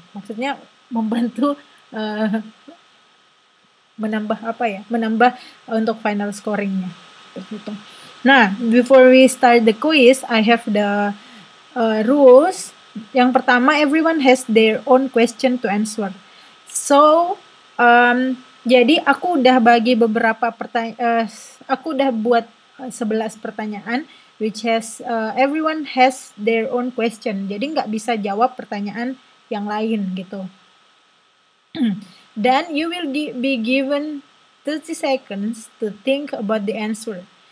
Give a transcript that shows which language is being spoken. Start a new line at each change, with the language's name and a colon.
Indonesian: Maksudnya membantu menambah untuk final scoringnya.
English: Nah, before we start the quiz, I have the rules.
Indonesian: Yang pertama,
English: everyone has their own question to answer. So,
Indonesian: Jadi aku udah bagi beberapa aku udah buat 11 pertanyaan,
English: which has everyone has their own question.
Indonesian: Jadi nggak bisa jawab pertanyaan yang lain gitu.
English: Then you will be given 30 seconds to think about the answer.